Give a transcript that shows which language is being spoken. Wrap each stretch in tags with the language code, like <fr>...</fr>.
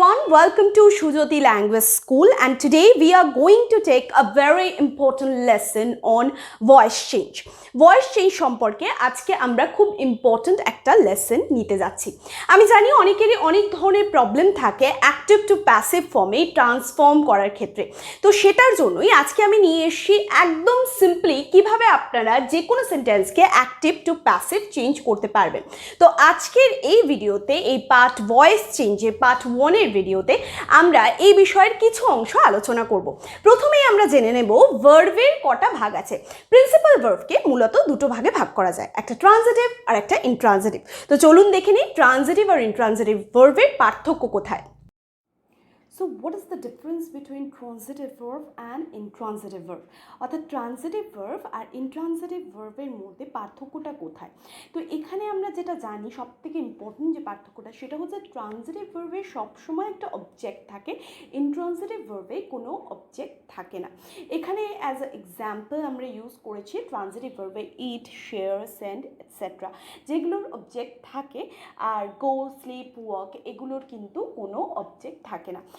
<en>welcome to Shujoti Language School, and today we are going to take a very important lesson on voice change.</en> <bn>Voice change সম্পর্কে আজকে আমরা খুব important একটা lesson নিতে যাচ্ছি। আমি জানি অনেকেরই অনেক ধরনের প্রবলেম থাকে অ্যাক্টিভ টু প্যাসিভ ফর্মে ট্রান্সফর্ম করার ক্ষেত্রে। তো সেটার জন্যই আজকে আমি নিয়ে এসেছি একদম সিম্পলি কিভাবে আপনারা যে কোনো সেন্টেন্সকে অ্যাক্টিভ টু প্যাসিভ চেঞ্জ করতে পারবেন। তো আজকের এই ভিডিওতে এই পার্ট ভয়েস চেঞ্জের পার্ট 1 এর ভিডিওতে আমরা এই বিষয়ের কিছু অংশ আলোচনা করব। প্রথমেই আমরা জেনে নেব ভার্বের কটা ভাগ আছে। প্রিন্সিপাল ভার্বকে মূলত দুটো ভাগে ভাগ করা যায়, একটা ট্রানজিটিভ আর একটা ইনট্রানজিটিভ। তো চলুন দেখে নিই ট্রানজিটিভ আর ইনট্রানজিটিভ ভার্বের পার্থক্য কোথায়।</bn> <en>So what is the difference between transitive verb and intransitive verb?</en> <bn>অর্থাৎ ট্রানজিটিভ ভার্ব আর ইনট্রানজিটিভ ভার্বের মধ্যে পার্থক্যটা কোথায়? তো এখানে আমরা যেটা জানি সবথেকে ইম্পর্টেন্ট যে পার্থক্যটা সেটা হচ্ছে ট্রানজিটিভ ভার্বে সবসময় একটা অবজেক্ট থাকে, ইনট্রানজিটিভ ভার্বে কোনো অবজেক্ট থাকে না। এখানে অ্যাজ এ এক্সাম্পল আমরা ইউজ করেছি ট্রানজিটিভ ভার্বে ইট, শেয়ার, সেন্ড এটসেট্রা, যেগুলোর অবজেক্ট থাকে, আর গো, স্লিপ, ওয়াক এগুলোর কিন্তু কোনো অবজেক্ট থাকে না।</bn>